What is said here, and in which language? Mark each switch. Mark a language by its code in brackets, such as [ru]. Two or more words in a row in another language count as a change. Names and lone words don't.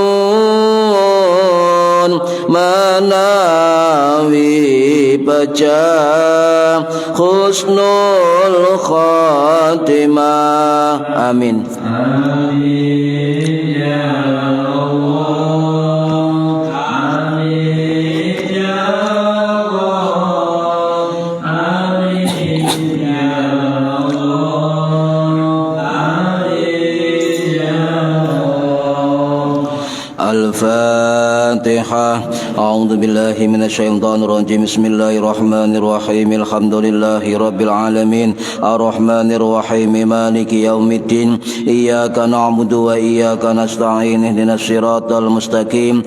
[jv] nyuwun menawi pecah [ar] حسن الخاتمة [jv] amin. [ar] آمين يا الله، آمين يا الله، آمين يا الله، آمين يا الله. الفاتحة. أعوذ بالله من الشيطان الرجيم. بسم الله الرحمن الرحيم. الحمد لله رب العالمين. الرحمن الرحيم. مالك يوم الدين. إياك نعبد وإياك نستعين. اهدنا الصراط المستقيم.